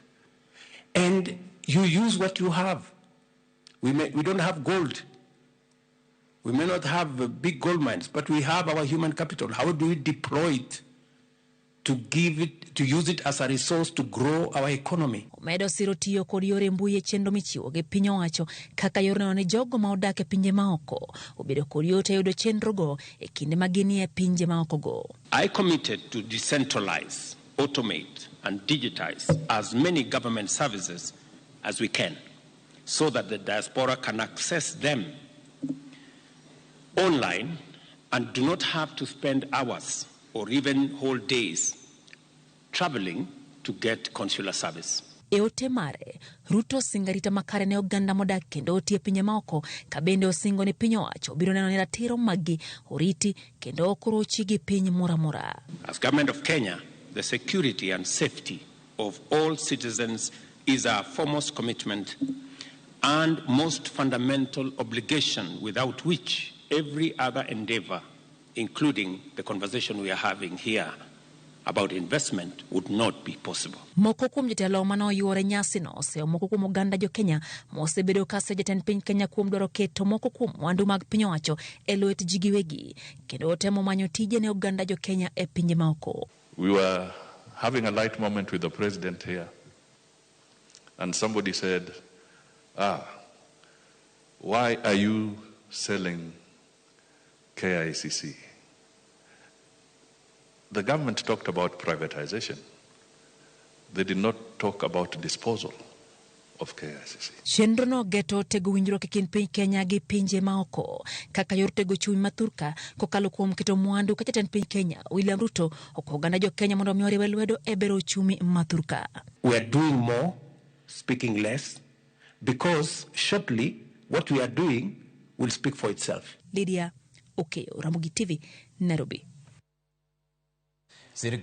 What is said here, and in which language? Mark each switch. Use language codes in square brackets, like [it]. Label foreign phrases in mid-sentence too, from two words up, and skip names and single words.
[en] And you use what you have. We don't have gold. We may not have big gold mines, but we have our human capital. How do we deploy it to use it as a resource to grow our economy? [luo] Omedo siro tiyo kod yore mbui chenro michiwo gi piny owacho kaka yorno ne jogo ma odak e pinje maoko obedo kod yot yudo chenro go e kinde ma ginie pinje maoko go. [en] I committed to decentralize, automate and digitize as many government services as we can so that the diaspora can access them online and do not have to spend hours or even whole days traveling to get consular service. [luo] E ote mare, Ruto singarita makare ne oganda modak kendo otie pinje maoko ka bende osingo ni piny owacho biro neno ni ratiro magi oriti kendo okorochi gi piny moramora. [en] As government of Kenya, the security and safety of all citizens is our foremost commitment and most fundamental obligation, without which every other endeavor, including the conversation we are having here about investment, would not be possible. [luo] Moko kuom jotelo mano yuore nyasi no oseo moko kuom oganda jo Kenya mosebedo ka jatend piny Kenya kuom dwaro keto moko kuom mwandu mag piny owacho e lwet ji giwegi kendo temo manyo tije ne oganda jo Kenya e pinje maoko. [en] We were having a light moment with the president here, and somebody said, why are you selling KICC? The government talked about privatization. They did not talk about disposal of KICC. [luo] Chenro no geto tego winjruok e kind piny Kenya gi pinje maoko kaka yor tego chuny mathurka kokalo kuom keto mwandu ka jatend piny Kenya William Ruto ok oganda jo Kenya mondo mioriwe lwedo e bero chumi mathurka. [en] We are doing more, speaking less, because shortly what we are doing will speak for itself. Lydia Okeyo, Ramogi TV, Nairobi.